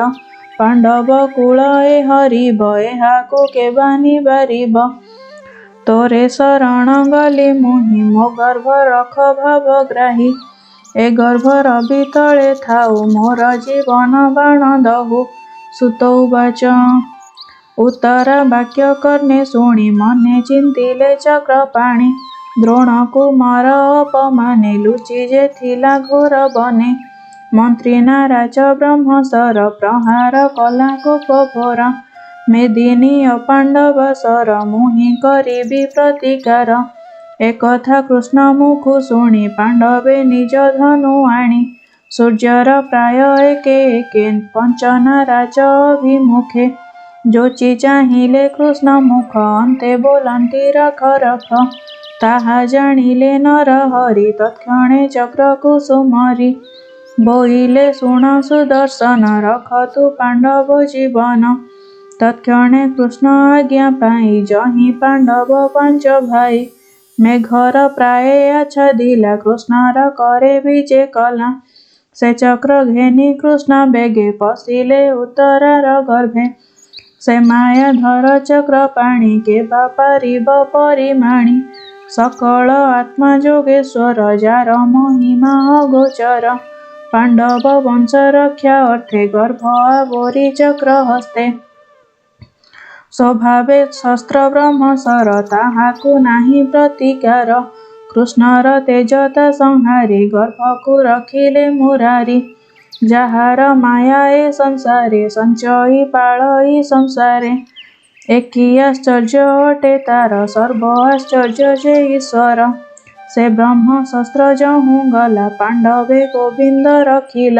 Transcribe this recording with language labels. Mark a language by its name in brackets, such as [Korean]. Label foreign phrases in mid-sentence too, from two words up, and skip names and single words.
[Odia] ପାଣ୍ଡବ କୁଳ ଏ ହରିବ ଏହାକୁ କେବା ନିବାରିବ। ତୋରେ ଶରଣ ଗଲି ମୁହି ମୋ ଗର୍ଭ ରଖ ଭାବଗ୍ରାହୀ। ଏ ଗର୍ଭର ବିତଳେ ଥାଉ ମୋର ଜୀବନ ବାଣ ଦହୁ। ସୁତ ଉବାଚ ଉତ୍ତରା ବାକ୍ୟ କର୍ଣ୍ଣେ ଶୁଣି ମନେ ଚିନ୍ତିଲେ ଚକ୍ରପାଣି। ଦ୍ରୋଣ କୁମାର ଅପମାନେ ଲୁଚି ଯେ ଥିଲା ଘୋର ବନେ। ମନ୍ତ୍ରୀ ନାରାଜ ବ୍ରହ୍ମସର ପ୍ରହାର କଲା କୋପ ଘୋର। ମେଦିନୀ ଅପାଣ୍ଡବ ସର ମୁହି କରିବି ପ୍ରତିକାର। ଏକଥା କୃଷ୍ଣ ମୁଖୁ ଶୁଣି ପାଣ୍ଡବେ ନିଜ ଧନୁ ଆଣି। ସୂର୍ଯ୍ୟର ପ୍ରାୟ ଏକେ ଏକେ ପଞ୍ଚ ନାରାଜ ଅଭିମୁଖେ। ଯୋଚି ଚାହିଁଲେ କୃଷ୍ଣ ମୁଖ ଅନ୍ତେ ବୋଲନ୍ତି ରଖ ରଖ। ତାହା ଜାଣିଲେ ନର ହରି ତତ୍କ୍ଷଣେ ଚକ୍ର କୁସୁମରୀ। ବୋଇଲେ ଶୁଣ ସୁଦର୍ଶନ ରଖ ତୁ ପାଣ୍ଡବ ଜୀବନ। ତତ୍କ୍ଷଣେ କୃଷ୍ଣ ଆଜ୍ଞା ପାଇ ଯହିଁ ପାଣ୍ଡବ ପାଞ୍ଚ ଭାଇ। ମେଘର ପ୍ରାୟ ଆଚ୍ଛାଦିଲା କୃଷ୍ଣର କରେ ବିଜେ କଲା। ସେ ଚକ୍ର ଘେନି କୃଷ୍ଣ ବେଗେ ପଶିଲେ ଉତ୍ତରାର ଗର୍ଭେ। ସେ ମାୟାଧର ଚକ୍ର ପାଣି କେବା ପାରିବ ପରିମାଣି। ସକଳ ଆତ୍ମା ଯୋଗେଶ୍ୱର ଯାର ମହିମା ଅଗୋଚର। ପାଣ୍ଡବ ବଂଶ ରକ୍ଷା ଅର୍ଥେ ଗର୍ଭ ଆବରି ଚକ୍ର ହସ୍ତେ। ସ୍ୱଭାବେ ଶସ୍ତ୍ର ବ୍ରହ୍ମସର ତାହାକୁ ନାହିଁ ପ୍ରତିକାର। କୃଷ୍ଣର ତେଜତା ସଂହାରି ଗର୍ଭକୁ ରଖିଲେ ମୁରାରି। ଯାହାର ମାୟା ଏ ସଂସାରେ ସଞ୍ଚଇ ପାଳଇ ସଂସାରେ। ଏକି ଆଶ୍ଚର୍ଯ୍ୟ ଅଟେ ତାର ସର୍ବ ଆଶ୍ଚର୍ଯ୍ୟ ଯେ ଈଶ୍ୱର। ସେ ବ୍ରହ୍ମ ଶସ୍ତ୍ର ଯହୁଁ ଗଲା ପାଣ୍ଡବେ ଗୋବିନ୍ଦ ରଖିଲା।